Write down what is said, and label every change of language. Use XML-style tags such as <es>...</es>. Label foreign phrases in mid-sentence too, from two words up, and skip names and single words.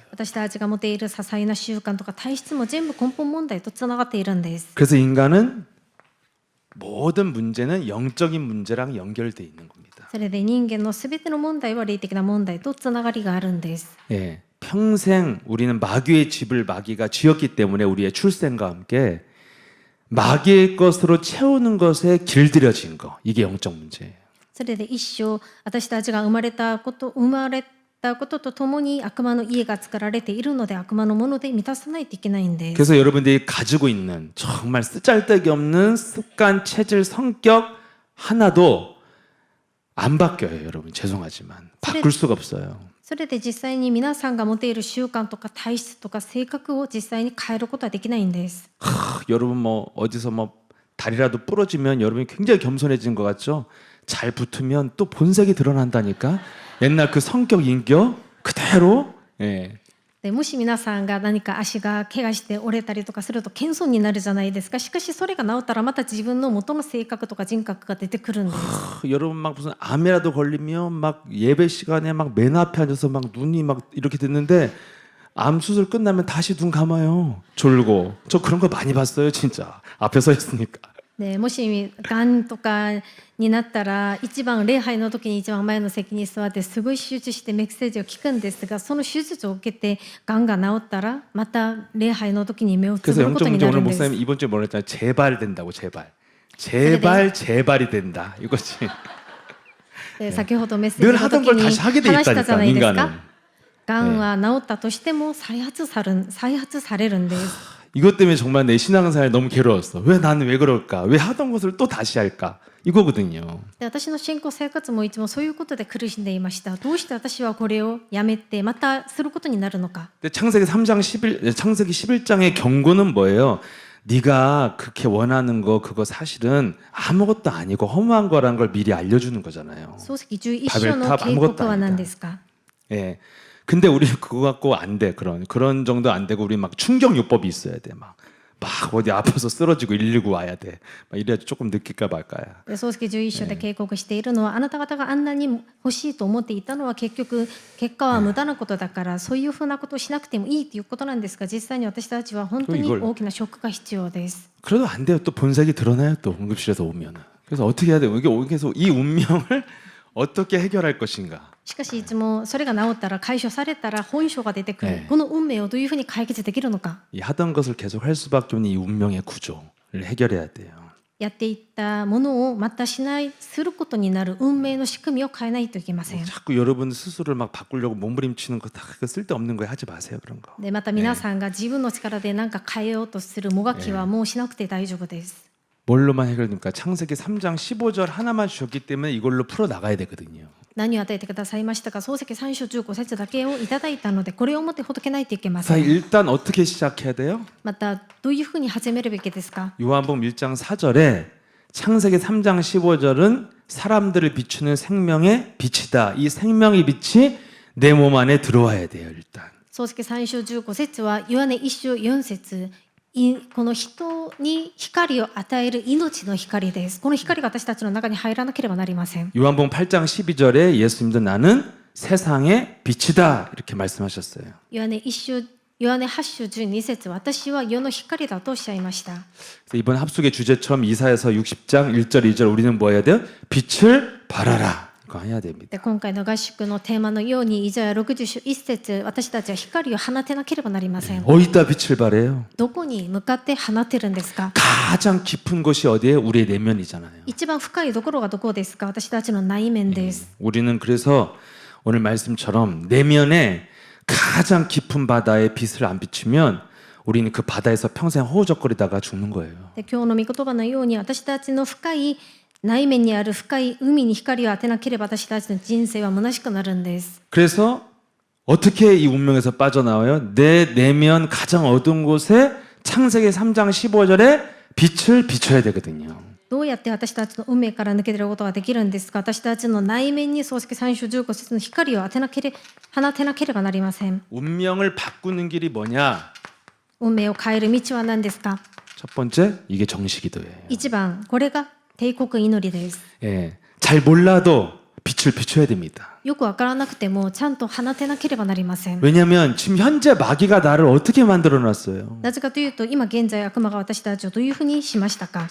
<ja>私たちが持っている些細な習慣とか体質も全部根本問題とつながっているんです。</ja> <ko>그래서 인간은 모든 문제는 영적인 문제랑 연결돼 있는 겁니다.</ko> <ja>それで人間のすべての問題は霊的な問題とつながりがあるんです。</ja> <ko>예, 평생 우리는 마귀의 집을 마귀가 쥐었기 때문에 우리의 출생과 함께 마귀의 것으로 채우는 것에 길들여진 거, 이게 영적 문제예요.</ko> <ja>それで一生私たちが生まれたこととともに悪魔の家が作られているので、悪魔のもので満たさないといけないんです。</ja> <ko>그래서 여러분들이 가지고 있는 정말 쓰잘데기 없는 습관, 체질, 성격 하나도 안 바뀌어요, 여러분. 죄송하지만 바꿀 수가 없어요.</ko> <ja>それで実際に皆さんが持っている習慣とか体質とか性格を実際に変えることはできないんです。</ja> <ko>여러분 뭐 어디서 뭐 다리라도 부러지면 여러분이 굉장히 겸손해진 것 같죠? 잘 붙으면 또 본색이 드러난다니까. 옛날 그 성격, 인격 그대로. 예.</ko> <ja>でもし皆さんが何か足が怪我して折れたりとかすると謙遜になるじゃないですか。しかしそれが治ったらまた自分の元の性格とか人格が出てくるんです。</ja> <ko>여러분 막 무슨 암이라도 걸리면 막 예배 시간에 막 맨 앞에 앉아서 막 눈이 막 이렇게 됐는데 암 수술 끝나면 다시 눈 감아요. 졸고. 저 그런 거 많이 봤어요, 진짜. 앞에 서 있으니까.</ko> <ja>でもしがんとかになったら一番礼拝の時に一番前の席に座ってすごい集中してメッセージを聞くんですが、その手術を受けてがんが治ったらまた礼拝の時に目をつ</ja> <ko>그래서</ko> <ja>ぶること</ja> <ko>영적</ko> <ja>に</ja> <ko>문제</ko> <ja>なる</ja> <ko>오늘</ko> <ja>んです。</ja> <ko>목사님 이번 주에 뭐라 했잖아요. 제발 된다고 제발. 제발 제발이 된다. 이거지.</ko> <ja>で先ほどメッセー</ja> <ko>늘</ko> <ja>ジの</ja> <ko>하던</ko> <ja>時</ja> <ko>걸</ko> <ja>に</ja> <ko>다시 하게 돼</ko> <ja>話したじゃ</ja> <ko>있다니까</ko> <ja>ないですか。</ja> <ko>인간은.</ko> <ja>がんは治ったとしても再発されるんです。</ja> <ko>이것 때문에 정말 내 신앙생활 너무 괴로웠어. 왜 나는 왜 그럴까? 왜 하던 것을 또 다시 할까? 이거거든요.</ko> <ja>で私の信仰生活もいつもそういうことで苦しんでいました。どうして私はこれをやめてまたすることになるのか。</ja> <ko>근데 창세기 11장의 경고는 뭐예요? 네가 그렇게 원하는 거 그거 사실은 아무것도 아니고 허무한 거라는 걸 미리 알려주는 거잖아요.</ko> <ja>漱石11章の警告は何ですか。</ja> <ko>예. 근데 우리 그거 갖고 안 돼. 그런 정도 안 되고 우리 막 충격요법이 있어야 돼. 막 어디 아파서 쓰러지고 119 와야 돼. 막 이래야지 조금 느낄까 말까야.</ko> <ja>漱石11章で警告しているのは、あなた方があんなに欲しいと思っていたのは結果は無駄なことだから、そういうふうなことをしなくてもいいということなんですが、実際に私たちは本当に大きなショックが必要です。</ja> <ko>그래도 안 돼요. 또 본색이 드러나요. 또 응급실에서 오면은. 그래서 어떻게 해야 돼요? 이게 계속 이 운명을 어떻게 해결할 것인가?</ko> <ja>しかしいつもそれが治ったら解消されたら本性が出てくる。この運命をどういうふうに解決できるのか。</ja> <ko>이 하던 것을 계속 할 수밖에 없는 이 운명의 구조를 해결해야 돼요.</ko> <ja>やっていったものをまたすることになる運命の仕組みを変えないといけません。</ja> <ko>자꾸 여러분 스스로를 막 바꾸려고 몸부림치는 거 다 쓸데없는 거예요. 하지 마세요. 그런 거.</ko> <ja>でまた皆さんが自分の力で何か変えようとするもがきはもうしなくて大丈夫です。</ja> <ko>뭘로만 해결됩니까? 창세기 3장 15절 하나만 주셨기 때문에 이걸로 풀어 나가야 되거든요.</ko> <ja>何を与えてくださいましたか。漱石3章15節だけをいただいたので、これをもってほどけないといけま</ja> <ko>자,</ko> <ja>せん。</ja> <ko>일단 어떻게 시작해야 돼요?</ko> <ja>またどういうふうに始めるべきですか。</ja> <ko>요한복음 1장 4절에 창세기 3장 15절은 사람들을 비추는 생명의 빛이다. 이 생명의 빛이 내 몸 안에 들어와야 돼요. 일단.</ko> <ja>漱石3章15節はヨハネ1章4節、この人に光を与える命の光です。この光が私たちの中に入らなければなりません。</ja> <ko>요한복음 8장 12절에 예수님도 나는 세상의 빛이다. 이렇게 말씀하셨어요.</ko> <ja>ヨハネ8章12節、私は世の光だとおっしゃいました。</ja> <ko>이번 합숙의 주제처럼 이사야서 60장 1절 2절 우리는 뭐 해야 돼요? 빛을 발하라. 이거 해야 됩니다.</ko> <ja>で今回の合宿のテーマのようにイザヤ60章1節、私たちは光を放てなければなりません。</ja> <ko>어디다 빛을 발해요?</ko> <ja>どこに向かって放てるんですか。</ja> <ko>가장 깊은 곳이 어디예요? 우리의 내면이잖아요.</ko> <ja>一番深いところがどこですか。私たちの内面です。</ja> <ko>우리는 그래서 오늘 말씀처럼 내면에 가장 깊은 바다에 빛을 안 비추면 우리는 그 바다에서 평생 허우적거리다가 죽는 거예요.</ko> <ja>で今日の御言葉のように私たちの深い内面にある深い海に光を当てなければ私たちの人生は虚しくなるんです。</ja> <ko>그래서 어떻게 이 운명에서 빠져나와요? 내 내면 가장 어두운 곳에 창세기 3장 15절에 빛을 비춰야 되거든요.</ko> <ja>どうやって私たちの運命から抜け出ることができるんですか。私たちの内面に漱石3章15節の光を放てなければなりません。</ja> <ko>운명을 바꾸는 길이 뭐냐?</ko> <ja>運命を変える道は何ですか。</ja> <ko>첫 번째, 이게 정식기도예요.</ko> <ja>一番、これが帝国祈りです。</ja> <ko>예, 잘 몰라도 빛을 비춰야 됩니다.</ko> <ja>よくわからなくてもちゃんと放てなければなりません。</ja> <ko>왜냐하면 지금 현재 마귀가 나를 어떻게 만들어놨어요?</ko> <ja>なぜかというと、今現在悪魔が私たちをどういうふうにしましたか。</ja>